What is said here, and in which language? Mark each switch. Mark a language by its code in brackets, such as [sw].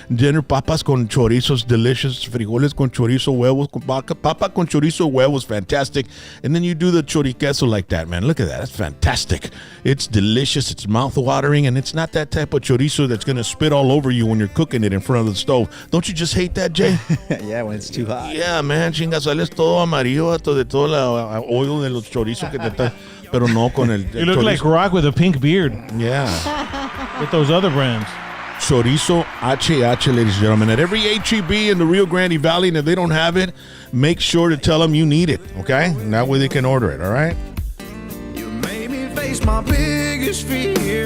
[en] Dinner, [es] papas con chorizos, [en] delicious. [es] Frijoles con chorizo, huevos, papa con chorizo, huevos, [en] fantastic. And then you do the choriqueso like that, man. Look at that. That's fantastic. It's delicious. It's mouth-watering, and it's not that type of chorizo that's going to spit all over you when you're cooking it in front of the stove. Don't you just hate that, Jay? Yeah, when it's too hot. Yeah, man, [es] chinga, sales todo amarillo de todo el oil de los chorizos que te está, pero no con el [en] You look like [es] chorizo. [en] Rock with a pink beard Yeah. with those other brands. Chorizo HH, ladies and gentlemen. At every HEB in the Rio Grande Valley, and if they don't have it, make sure to tell them you need it, okay? And that way they can order it, all right? You made me face my biggest fear.